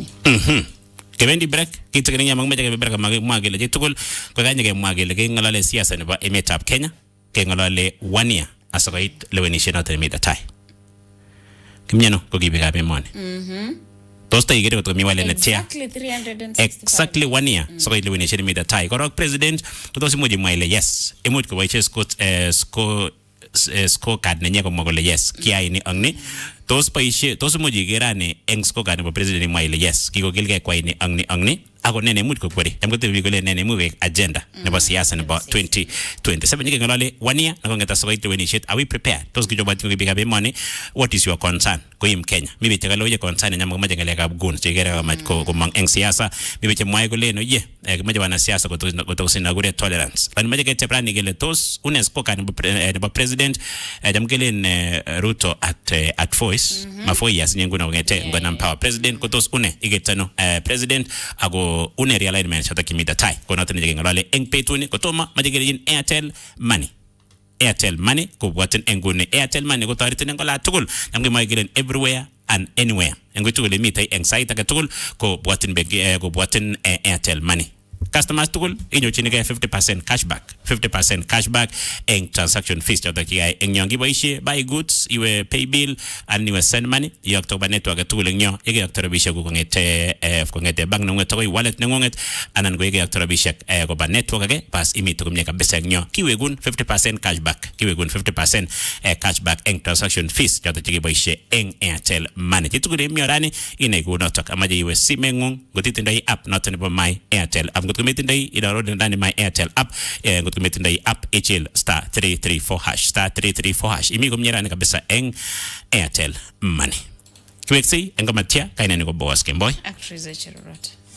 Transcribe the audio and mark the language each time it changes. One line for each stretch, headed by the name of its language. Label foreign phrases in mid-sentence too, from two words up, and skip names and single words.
Kalenjin: kebendi break kitigini nyama ngmeje kebe break magele chitugul ko kanye ke magele ke ngolale siasa nebo emetab Kenya ke ngolale 1 year asikoit lewenisiet noto nemite tai kimyeno ko kibikab emoni tos taigere kot komi wale netia
English: exactly 1 year
Kalenjin: sikoit lewenisiet nemite tai korok president ko tos imuch imwa ile yes imuch koboisie scorecard nenye komwa kole yes kiaini ang ni tos boisie tos imuch igerane eng scorecard nebo president imwa ile yes kikokilgei kwaini ang ni ako nene imuch kokweri jam kotebi kole nene imuch agenda nebo siasa nebo 2027 nyike ngolale 1 year na kongeta sokoit lewenisiet
English: are we prepared
Kalenjin: tos kijobat ko bigab emoni
English: what is your concern
Kalenjin: ko im Kenya mibe chekaloye concern nyama komache ngalekab gun chekere kamach ko mang eng siasa mibe chemwae kole no ye kimache wana siasa kotosina gure tolerance bani mache ketebrani kele tos UNESCO kan nebo president jam kelen Ruto at voice mafoya sinyenguna ngete ngona power president kotos igetano president ago une realignment chata kimita tai kono tene jenge ngolale eng petuni kotoma majegere yin Airtel money ko bwaten engune Airtel money ko taritene ngola tugul namge maigelen
English: everywhere and anywhere
Kalenjin: engo tugul mitai eng site aga tugul ko bwaten ko bwaten Airtel money customers tugul inyochini ke
English: 50% cashback
Kalenjin: eng
English: transaction fees
Kalenjin: chata kiai eng nyongi boisie
English: buy goods
Kalenjin: iwe
English: pay bill
Kalenjin: and iwe
English: send money
Kalenjin: yokto ba network tugul eng nyo yeke yokto rabishek ko ngete bank nunget ko wallet nengunget anan ko yeke yokto rabishek ko ba network age pas imito kumye kabisa eng nyo kiwegun
English: 50% cashback
Kalenjin: eng
English: transaction fees
Kalenjin: chata chiki boisie eng Airtel money tugul emyorani ine ko notok amaje iwe simengung gotitindoi app noto nebo my Airtel app kumetindai idownload ndani my Airtel app kumetindai app HL *334# imi kumnyerani kabisa eng Airtel money kiweksi engamatia kaina niko boss Kemboy actress Cherorot